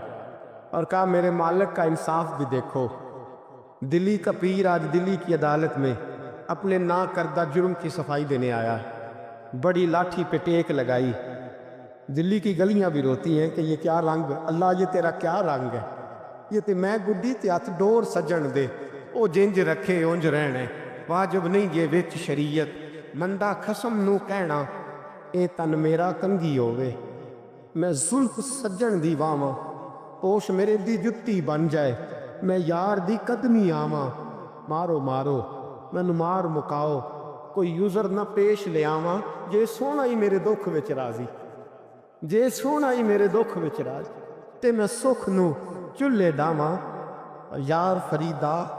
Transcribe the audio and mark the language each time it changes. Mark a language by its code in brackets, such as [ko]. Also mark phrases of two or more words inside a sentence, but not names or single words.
[ur] اور کہا میرے مالک کا انصاف بھی دیکھو، دلی کا پیر آج دلی کی عدالت میں اپنے نا کردہ جرم کی صفائی دینے آیا ہے، بڑی لاٹھی پہ ٹیک لگائی، دلی کی گلیاں بھی روتی ہیں کہ یہ کیا رنگ، اللہ یہ تیرا کیا رنگ ہے، [pa] یہ تے میں گڈی تے ہاتھ ڈور سجن دے، او جنج رکھے اونج رہنے، واجب نہیں یہ وچ شریعت، مندہ خسم نو کہنا اے تن میرا کنگھی ہووے، میں زلف سجن دی واواں، پوش میرے دی جتی بن جائے، میں یار دی قدمی آواں، مارو مارو مینوں مار مکاؤ، کوئی یوزر نہ پیش لے آواں، جے سونا ہی میرے دکھ وچ راضی، جے سونا ہی میرے دکھ وچ راضی، تے میں سکھ نو چلے ڈاواں، یار فریدا